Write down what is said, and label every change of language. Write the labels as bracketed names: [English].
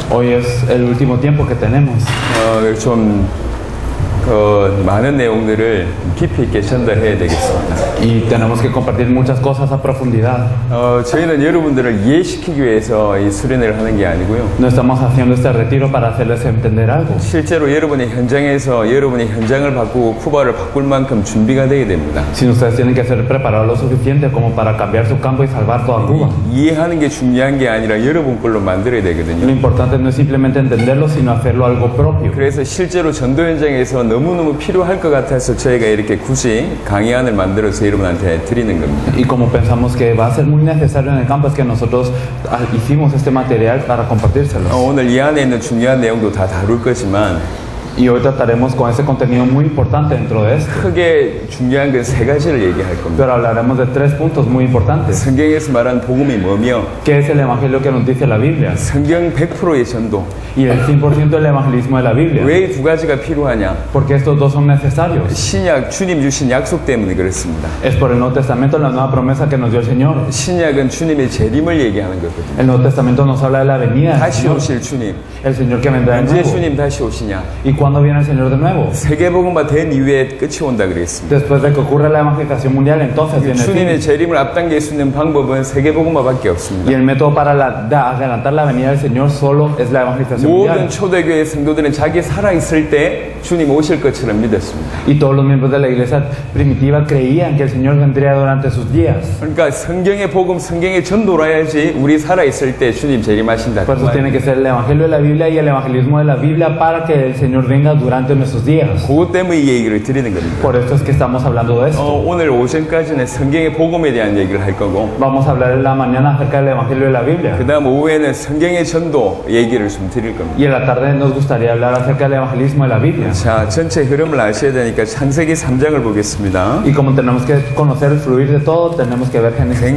[Spanish] Hoy es el último tiempo que tenemos. [Korean] 좀 많은 내용들을 깊이 있게 전달해야 되겠습니다. [Spanish] Y tenemos que compartir muchas cosas a profundidad. [Korean] 저희는 여러분들을 이해시키기 위해서 이 수련회를 하는 게 아니고요. [Spanish] No estamos haciendo este retiro para hacerles entender algo. [Korean] 실제로 여러분의 현장에서 여러분의 현장을 바꾸고 쿠바를 바꿀 만큼 준비가 되어야 됩니다. [Spanish] Sino ustedes tienen que ser preparados lo suficiente como para cambiar su campo y salvar toda Cuba. [Korean] 이해하는 게 중요한 게 아니라 여러분 걸로 만들어야 [Spanish] Lo [Korean] 되거든요. [Spanish] importante no es simplemente entenderlo, sino hacerlo algo propio. [Korean] 그래서 실제로 전도 현장에서 너무너무 필요할 것 같아서 저희가 이렇게 굳이 강의안을 만들어서 여러분한테 드리는 겁니다. [Spanish] Y como pensamos que va a ser muy necesario en el campo, es que nosotros hicimos este material para compartírselos. [Korean] 오늘 이 안에 있는 중요한 내용도 다 다룰 거지만 [Spanish] Y hoy trataremos con ese contenido muy importante dentro de esto. [Korean] 크게 중요한 건 세 가지를 얘기할 겁니다. [Spanish] Pero hablaremos de 3 puntos muy importantes. [Korean] 성경에서 말한 복음이 뭐며 [Spanish] ¿Qué es el evangelio que nos dice la Biblia? [Korean] 성경 100%의 전도 [Spanish] Y el 100% del evangelismo de la Biblia. [Korean] 왜 이 두 가지가 필요하냐? [Spanish] Porque estos dos son necesarios. [Korean] 신약 주님 주신 약속 때문에 그렇습니다. [Spanish] Es por el Nuevo Testamento la nueva promesa que nos dio el Señor. [Korean] 신약은 주님의 재림을 얘기하는 거거든요. [Spanish] El Nuevo Testamento nos habla de la venida del [Korean] 다시 [Spanish] Señor. [Korean] 오실 주님. [Spanish] El Señor que vendrá de [Korean] 언제 [Spanish] nuevo. [Korean] 주님 다시 오시냐? [Spanish] ¿Y cuándo viene el Señor de nuevo? [Korean] 세계복음화 된 이후에 끝이 온다 그랬습니다. [Spanish] Después de que ocurra la evangelización mundial, entonces viene el [Korean] 주님의 [Spanish] fin. [Korean] 재림을 앞당길 수 있는 방법은 세계복음화밖에 없습니다. [Spanish] Y el método para adelantar la venida del Señor solo es la evangelización [Korean] 모든 초대교회 성도들은 자기 살아있을 때 주님 오실 것처럼 믿었습니다. [Spanish] Y todos los miembros de la iglesia primitiva creían que el Señor vendría durante sus días. [Korean] 그러니까 성경의 복음, 성경의 전도로 해야지 우리 살아있을 때 주님 재림하신다. [Spanish] Por eso tiene que ser el evangelio de la Biblia y el evangelismo de la Biblia para que el Señor venga durante nuestros días. [Korean] 그것 때문에 이 얘기를 드리는 겁니다. [Spanish] Por eso es que estamos hablando de esto. [Korean] 오늘 오전까지는 성경의 복음에 대한 얘기를 할 거고 [Spanish] Vamos a hablar en la mañana acerca del evangelio de la Biblia. [Korean] 그 다음 오후에는 성경의 전도 얘기를 좀 드릴 겁니다. [Spanish] Y en la tarde nos gustaría hablar acerca del evangelismo de la Biblia. [Korean] 자, 전체 흐름을 아셔야 되니까 창세기 3장을 보겠습니다. [Spanish] Y como tenemos que conocer el fluir de todo, tenemos que ver Génesis 3.